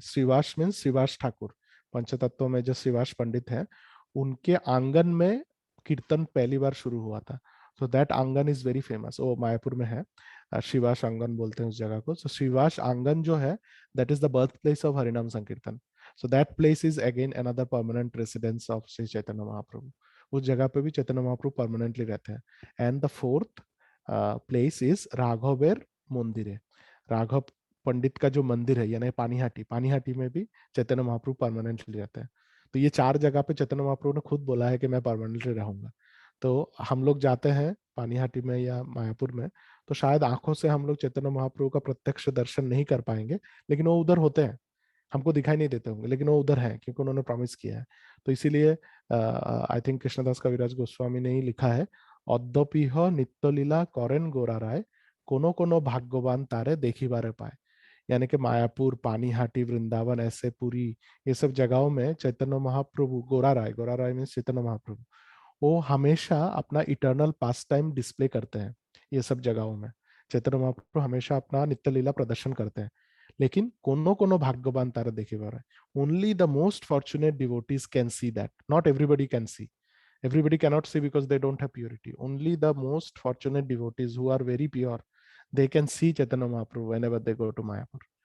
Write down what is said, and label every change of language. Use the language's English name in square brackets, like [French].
[Hindi] Shrivas means Shrivas Thakur, पंचतत्व में जो श्रीवास पंडित है उनके आंगन में कीर्तन पहली बार शुरू हुआ था। तो [English] that Angan is very famous, [Hindi] वो मायापुर में है। श्रीवास आंगन बोलते हैं उस जगह को। तो श्रीवास आंगन जो है [English] That is the birth place of Harinam Sankirtan. So that place is again another permanent residence of Sri Chaitanya Mahaprabhu. [Hindi] उस जगह पे भी चैतन्य महाप्रभु परमानेंटली रहते हैं. [English] And the fourth place is राघवेर मंदिर. [Hindi] राघव पंडित का जो मंदिर है यानी पानीहाटी, पानीहाटी में भी चैतन्य महाप्रभु परमानेंटली रहते हैं. तो ये 4 जगह पे चैतन्य महाप्रभु ने खुद बोला है कि मैं परमानेंटली रहूंगा. तो हम लोग जाते हैं पानीहाटी में या मायापुर में, तो शायद आंखों से हम लोग चैतन्य महाप्रभु का प्रत्यक्ष दर्शन नहीं कर पाएंगे, लेकिन वो उधर होते हैं, हमको दिखाई नहीं देते होंगे, लेकिन वो उधर है क्योंकि उन्होंने प्रॉमिस किया है. तो इसीलिए आई थिंक कृष्णदास कविराज गोस्वामी ने ही लिखा है, [Bangla] অদ্যপিহ নিত্যলীলা করেন গোরা রায়, कोनो कोनो भाग्यवान तारे देखी बारे पाए. [Hindi] यानी कि मायापुर, पानीहाटी, वृंदावन, ऐसे पुरी, ये सब जगहों में चैतन्य महाप्रभु, गोरा राय मीन्स चैतन्य महाप्रभु, वो हमेशा अपना [English] eternal pastime display [Hindi] करते हैं. ये सब जगहों में चैतन्य महाप्रभु हमेशा अपना नित्य लीला प्रदर्शन करते हैं. [English] लेकिन [Bangla] कोनो कोनो भाग्यवान तारा देखे बार है. [English] Only the most fortunate devotees can see that. Not everybody can see. Everybody cannot see because they don't have purity. Only the most fortunate devotees who are very pure, they can see Chaitanya Mahaprabhu whenever they go to Mayapur.